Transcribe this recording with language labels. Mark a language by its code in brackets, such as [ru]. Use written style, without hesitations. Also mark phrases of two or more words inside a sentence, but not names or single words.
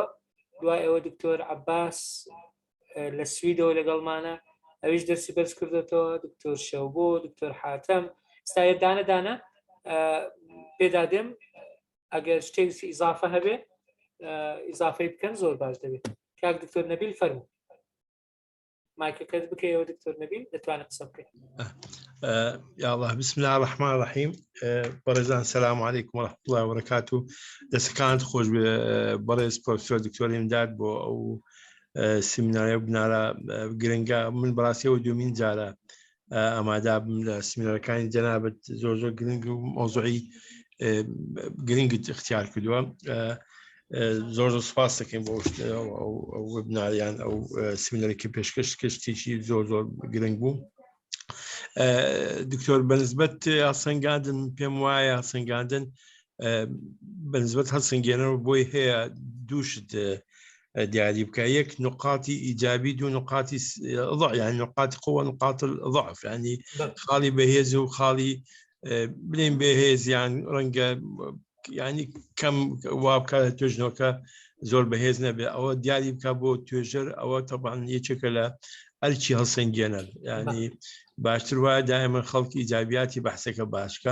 [ckb] دوای ئەوە دکتۆر عەباس لە سویدەوە لەگەڵمانە، ئەویش دەستی بەرز کردێتەوە، دکتۆر شەوبۆ، دکتۆر حاتەم. ئێستا دانە پێدادێم ئەگەر شتێکی ئیزافە هەبێ ئیزافەی بکەن زۆر باش دەبێت. کاک دکتۆر نەبیل فەرموو. مایکەکەت بکەیەوە دکتۆر نەبیل، دەتوانێت قسە بکەیت. [ar] يا الله بسم الله الرحمن الرحيم. برزان السلام عليكم ورحمة الله وبركاته. [ckb] دەستەکانت خۆش بەڕێز پرۆفیسۆر دکتۆر ئیمداد بۆ ئەو سیمینارە بنارە گرنگە. من بەڕاستیەوە دومین جارە ئامادا بم لە سیمینارەکانی جەنابەت، زۆر گرنگ و مۆزوعی گرنگت اختیار کردووە. زۆر سوپاس دەکەین بۆ ئەو وبناریان ئەو سیمینەرێکی پێشکەش کەشتێکی زۆر گرنگ بوو. دکتۆر بەنسبەت هەڵسەنگاندن پێم وایە هەڵسەنگاندن بەنسبەت هەڵسەنگێنەوە بۆی هەیە دووشت دیاری بکە، یەک نقاطی ئیجابی، دوو نقاطی ضعف، [ar] يعني نقاط قوة نقاط الضعف، [ckb] يعني خاڵی بەهێز و خاڵی بڵێن بەهێز یان ڕەنگە يعني کەم وا بکە توێژنەوەکە زۆر بەهێز نەبێ، ئەوە دیاری بکە بۆ توێژەر. ئەوە تەبعاً یەکێکە لە ئەرکی هەڵسەنگێنەر، يعني باشتر وایە دائما خەڵکی ئیجابیاتی بەحسەکە باشکە.